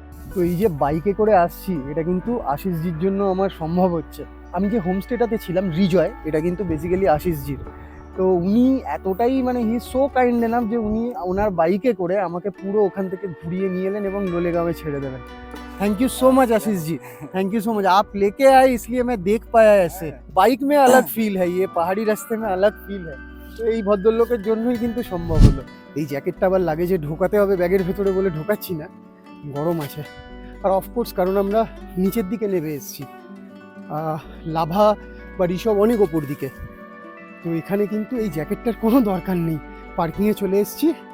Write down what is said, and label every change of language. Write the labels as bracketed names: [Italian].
[Bangla] তো এই যে বাইকে করে আসছি, এটা কিন্তু আশিসজির জন্য আমার সম্ভব হচ্ছে। আমি যে হোমস্টেটাতে ছিলাম রিজয়, এটা কিন্তু বেসিক্যালি আশিসজির। তো উনি এতটাই মানে [English] he so kind enough [Bangla] যে উনি ওনার বাইকে করে আমাকে পুরো ওখান থেকে ঘুরিয়ে নিয়ে এলেন এবং लोलेगांव ছেড়ে দেবেন। [English] thank you so much [Hindi] Ashish ji, [English] Thank you so much. [Hindi] आप लेके आए इसलिए मैं देख पाया ऐसे। बाइक में अलग फील है, ये पहाड़ी रास्ते में अलग फील है। [Bangla] তো এই ভদ্রলোকের জন্যই কিন্তু সম্ভব হলো। এই জ্যাকেটটা আবার লাগেজে ঢোকাতে হবে ব্যাগের ভেতরে বলে ঢোকাচ্ছি না, গরম আছে। আর অফকোর্স কারণ আমরা নিচের দিকে নেমে এসেছি, লাভা বা ঋষভ অনেক ওপর দিকে। তো এখানে কিন্তু এই জ্যাকেটটার কোনো দরকার নেই। পার্কিংয়ে চলে এসেছি।